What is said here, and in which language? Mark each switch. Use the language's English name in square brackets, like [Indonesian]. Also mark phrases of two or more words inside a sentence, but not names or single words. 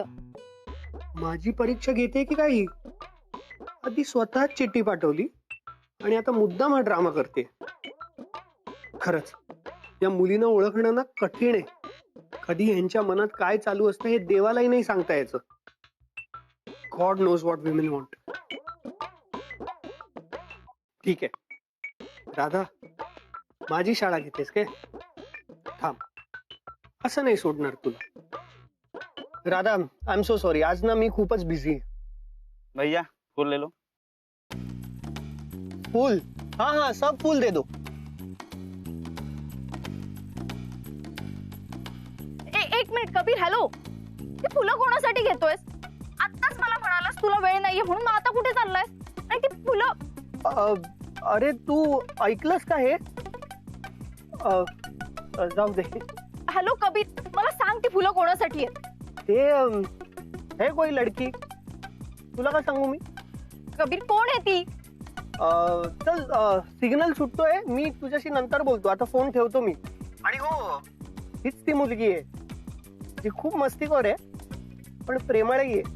[Marathi] माझी परीक्षा घेते की काही? आधी स्वतः चिठ्ठी पाठवली आणि आता मुद्दाम हा ड्रामा करते. खरंच या मुलीनं ओळखणं ना कठीण आहे. कधी यांच्या मनात काय चालू असतं हे देवालाही नाही सांगता यायचं. [English] God knows what women want. [Marathi] ठीक आहे राधा, माझी शाळा घेतेस काय? थांब, असं नाही सोडणार तुला. राधा, [English] I am so sorry, [Marathi] आज ना मी खूपच बिझी आहे. [Hindi] भैया फूल ले लो. फूल? हाँ हाँ, सब फूल दे दो. [Marathi] एक मिनिट कबीर. हॅलो, ती फुलं कोणासाठी घेतोयस? आत्ताच मला म्हणालास तुला वेळ नाहीये म्हणून, मग आता कुठे चाललाय? आणि ती फुलं? अरे तू ऐकलंस का हे? जाऊ दे. हॅलो कबीर, मला सांग ती फुलं कोणासाठी आहेत? ते [Hindi] है कोई लडकी. [Marathi] तुला का सांगू मी? कबीर, कोण आहे ती? चल, सिग्नल सुटतोय, मी तुझ्याशी नंतर बोलतो. आता फोन ठेवतो मी. आणि हो, हीच ती मुलगी आहे जी खूप मस्तीखोर आहे, पण प्रेमळही आहे.